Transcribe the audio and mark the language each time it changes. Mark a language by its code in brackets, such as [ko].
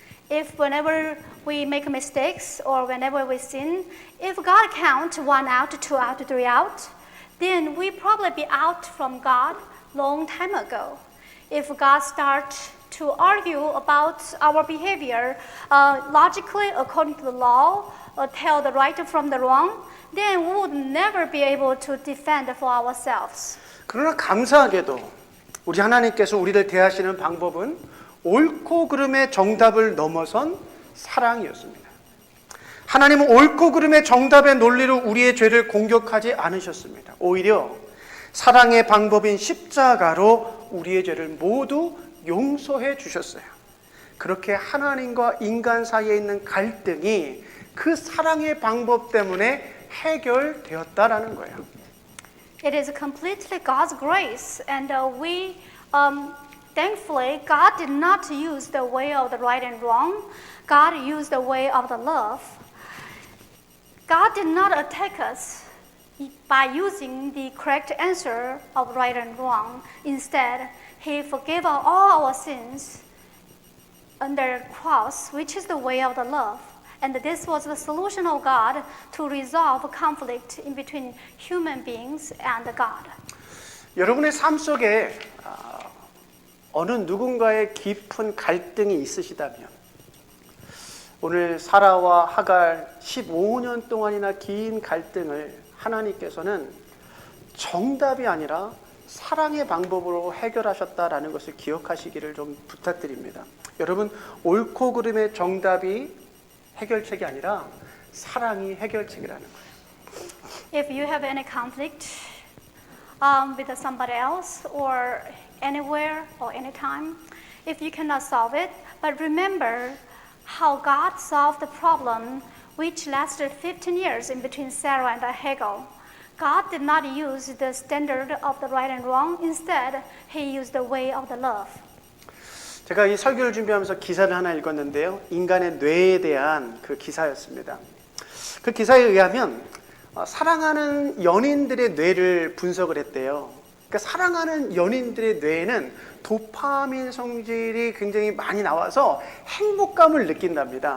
[en] If whenever we make mistakes or whenever we sin, if God counts 1 out, 2 out, 3 out, then we probably be out from God long time ago. If God starts to argue about our behavior logically according to the law, tell the right from the wrong, then we would never be able to defend for ourselves. [ko] 그러나 감사하게도 우리 하나님께서 우리를 대하시는 방법은 옳고 그름의 정답을 넘어선 사랑이었습니다. 하나님은 옳고 그름의 정답의 논리로 우리의 죄를 공격하지 않으셨습니다. 오히려 사랑의 방법인 십자가로 우리의 죄를 모두 용서해 주셨어요. 그렇게 하나님과 인간 사이에 있는 갈등이 그 사랑의 방법 때문에 해결되었다라는 거예요. [en] It is completely God's grace, and we thankfully God did not use the way of the right and wrong. God used the way of the love. God did not attack us by using the correct answer of right and wrong. Instead, He forgave all our sins under the cross, which is the way of the love. And this was the solution of God to resolve conflict in between human beings and God. [ko] 여러분의 삶 속에 어느 누군가의 깊은 갈등이 있으시다면 오늘 사라와 하갈 15년 동안이나 긴 갈등을 하나님께서는 정답이 아니라 사랑의 방법으로 해결하셨다라는 것을 기억하시기를 좀 부탁드립니다. 여러분, 옳고 그름의 정답이 해결책이 아니라 사랑이 해결책이라는 거예요. [en] If you have any conflict with somebody else or anywhere or anytime, if you cannot solve it, but remember how God solved the problem which lasted 15 years in between Sarah and Hagar. God did not use the standard of the right and wrong. Instead, He used the way of the love. [ko] 제가 이 설교를 준비하면서 기사를 하나 읽었는데요. 인간의 뇌에 대한 그 기사였습니다. 그 기사에 의하면 사랑하는 연인들의 뇌를 분석을 했대요. 그러니까 사랑하는 연인들의 뇌에는 도파민 성질이 굉장히 많이 나와서 행복감을 느낀답니다.